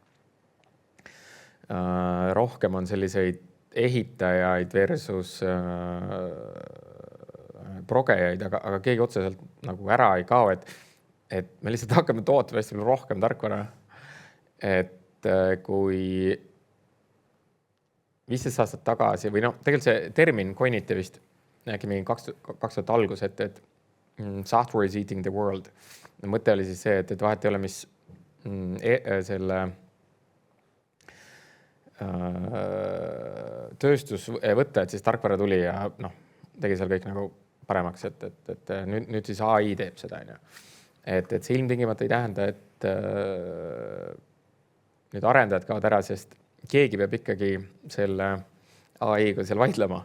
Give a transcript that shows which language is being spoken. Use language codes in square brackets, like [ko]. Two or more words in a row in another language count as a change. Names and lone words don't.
[et] rohkem on selliseid ehitajaid versus progejaid, aga keegi otseselt nagu ära ei kao, et me lihtsalt hakkame tootma hästi palju rohkem tarkvara. Et kui 15 aastat tagasi või tegelikult see termin coiniti vist äkki mingi 2000 algus, et [en] software is eating the world. [et] Mõte oli siis see, et vahet ei ole, mis selle tööstus võtta, et siis tarkvara tuli ja tegi seal kõik nagu paremaks, et nüüd siis AI teeb seda. Et see ilmtingimata ei tähenda, et nüüd arendajad kaovad ära, sest keegi peab ikkagi selle AI-ga seal vaidlema.